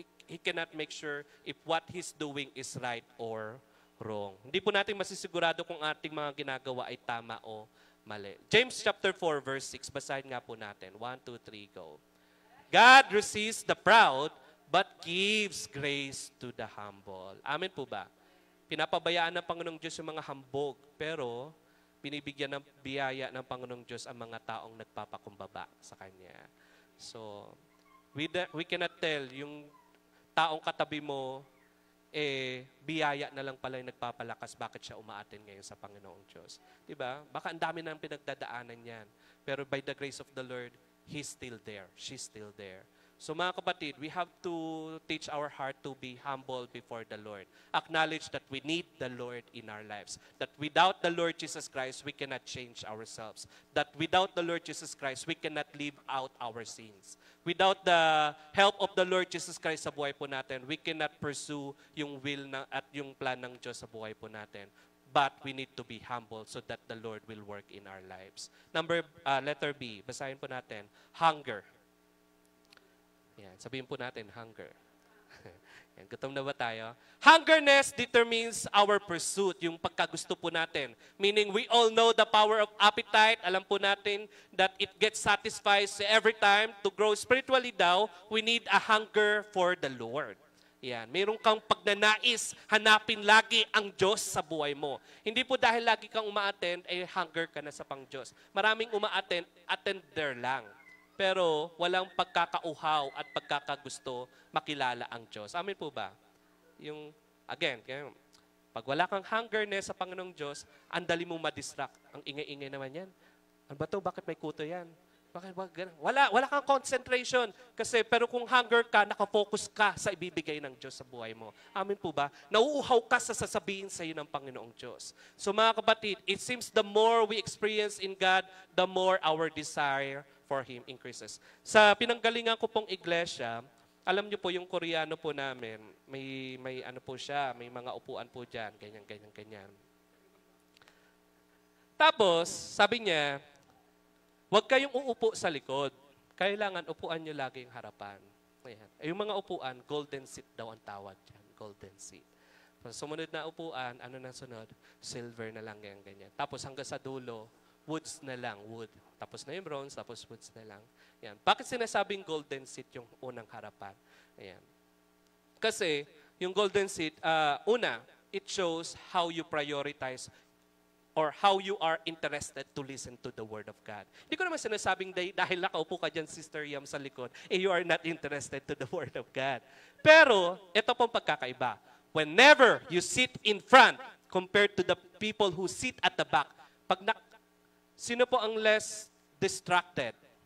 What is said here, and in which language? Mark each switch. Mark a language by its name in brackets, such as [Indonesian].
[English] He cannot make sure if what He's doing is right or wrong. [Filipino] Hindi po natin masisigurado kung ating mga ginagawa ay tama o mali. James chapter 4 verse 6, basahin nga po natin. 1, 2, 3, go. [English] God resists the proud, but gives grace to the humble. [Filipino] Amen po ba? Pinapabayaan ng Panginoong Diyos yung mga hambog, pero binibigyan ng biyaya ng Panginoong Diyos ang mga taong nagpapakumbaba sa Kanya. [English] So, we cannot tell [Filipino] yung taong katabi mo, biyaya na lang pala yung nagpapalakas, bakit siya umaaten ngayon sa Panginoong Diyos. Diba? Baka ang dami nang pinagdadaanan yan. Pero [English] by the grace of the Lord, He's still there. She's still there. So mga kapatid, we have to teach our heart to be humble before the Lord. Acknowledge that we need the Lord in our lives. That without the Lord Jesus Christ, we cannot change ourselves. That without the Lord Jesus Christ, we cannot live out our sins. Without the help of the Lord Jesus Christ [Filipino] sa buhay po natin, [English] we cannot pursue yung will at yung plan ng Diyos sa buhay po natin. But we need to be humble so that the Lord will work in our lives. [Filipino] Letter B, basahin po natin, hunger. Yan, sabihin po natin, hunger. Yan, gutom na ba tayo? [English] Hungerness determines our pursuit, [Filipino] yung pagkagusto po natin. [English] Meaning, we all know the power of appetite. [Filipino] Alam po natin [English] that it gets satisfied every time. To grow spiritually daw, we need a hunger for the Lord. [Filipino] Yan, mayroon kang pagnanais, hanapin lagi ang Diyos sa buhay mo. Hindi po dahil lagi kang uma-attend, hunger ka na sa pang-Diyos. Maraming uma-attend, attender lang. Pero walang pagkakauhaw at pagkakagusto makilala ang Diyos. Amen po ba? Again, pag wala kang hungerness sa Panginoong Diyos, ang dali mo ma-distract. Ang ingay-ingay naman yan. Ano ba ito? Bakit may kuto yan? Wala kang concentration. Pero kung hunger ka, nakafocus ka sa ibibigay ng Diyos sa buhay mo. Amen po ba? Nauuhaw ka sa sasabihin sa iyo ng Panginoong Diyos. [English] So [Filipino] mga kapatid, [English] it seems the more we experience in God, the more our desire for Him increases. [Filipino] Sa pinanggalingan ko pong iglesia, alam niyo po yung Koreano po namin, may ano po siya, may mga upuan po dyan, ganyan. Tapos, sabi niya, huwag kayong uupo sa likod. Kailangan upuan niyo lagi yung harapan. Ayan. Yung mga upuan, golden seat daw ang tawag dyan. Golden seat. Sumunod na upuan, ano na sunod? Silver na lang, ganyan. Tapos hanggang sa dulo, woods na lang, wood. Tapos na yung bronze, tapos woods na lang. Ayan. Bakit sinasabing golden seat yung unang harapan? Ayan. Kasi yung [English] golden seat, it shows how you prioritize or how you are interested to listen to the Word of God. [Filipino] Hindi ko naman sinasabing dahil nakaupo ka dyan, Sister Yam, sa likod, [English] you are not interested to the Word of God. [Filipino] Pero, ito pong pagkakaiba. [English] Whenever you sit in front compared to the people who sit at the back, sino po ang less distracted?